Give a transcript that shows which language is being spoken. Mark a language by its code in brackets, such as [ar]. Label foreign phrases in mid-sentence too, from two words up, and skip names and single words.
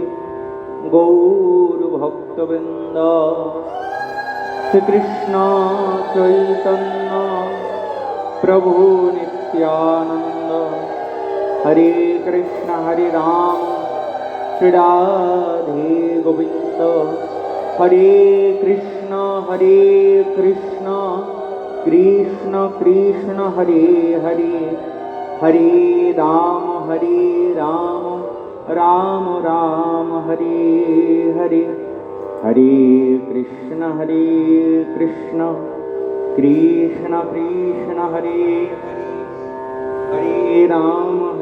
[sa] গৌরভক্তবৃন্দ শ্রীকৃষ্ণ চৈতন্য প্রভু নিত্যানন্দ হরে কৃষ্ণ হরে রাম শ্রী রাধে গোবিন্দ হরে কৃষ্ণ কৃষ্ণ কৃষ্ণ হরে হরে হরে রাম রাম রাম হরে হরে হরে কৃষ্ণ কৃষ্ণ কৃষ্ণ হরে হরে রাম